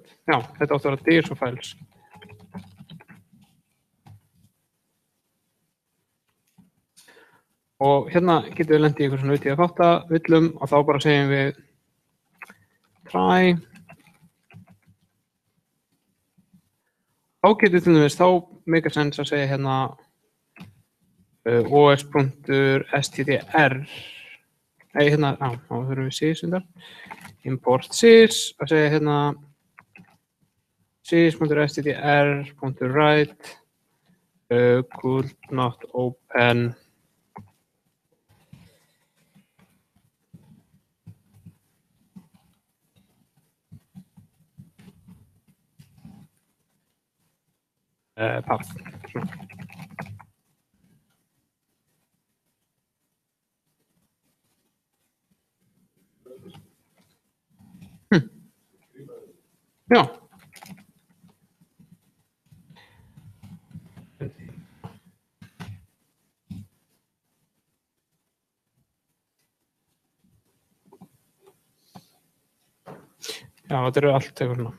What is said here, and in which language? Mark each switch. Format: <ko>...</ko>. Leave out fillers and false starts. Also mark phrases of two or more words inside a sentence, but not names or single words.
<is>Já, þetta átti að vera</is> <en>DSO files.</en> <is>Og hérna getum við lent í eitthvað svona UTF-8 og þá bara segjum við try. Þá getum við til dæmis, þá</is> <en>make a sense</en> <is>að segja hérna os.stdr. Hérna, þá þurfum við sys undar.</is> <en>Import sys,</en> <is>að segja hérna sys.stdr.write</is> <en>could not open path.</en> <is>Já. Já, þetta eru allt eitthvað svona.</is>